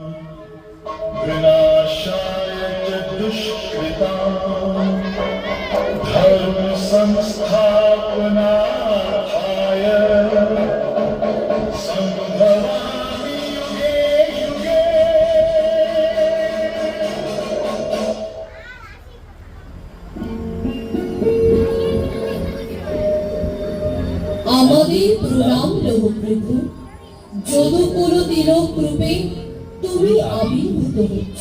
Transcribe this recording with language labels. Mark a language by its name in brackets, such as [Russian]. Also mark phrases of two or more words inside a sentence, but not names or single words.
[Sanskrit] विनाशाय च दुष्कृतां धर्म संस्थापनार्थाय संभवामि युगे युगे। [Bangla] আমাদের প্রণাম লৌহ প্রভু, যদুকুল তিলক রূপে তুমি আবির্ভূত হচ্ছ।